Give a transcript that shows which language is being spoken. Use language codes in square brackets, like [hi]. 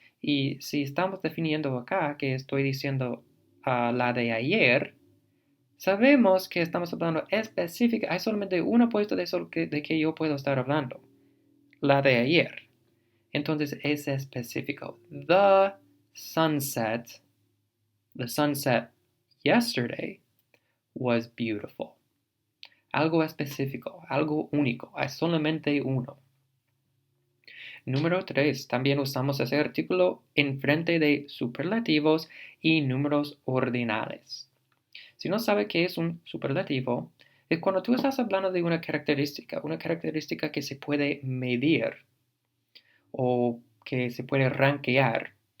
[es] Y si estamos definiendo acá que estoy diciendo la de ayer, sabemos que estamos hablando específica. Hay solamente una puesta de sol de que yo puedo estar hablando. La de ayer. Entonces es específico. [en] The sunset yesterday was beautiful. [es] algo específico, algo único, hay solamente uno. Número 3. También usamos ese artículo en frente de superlativos y números ordinales. Si no sabe qué es un superlativo, es cuando tú estás hablando de una característica que se puede medir o que se puede rankear.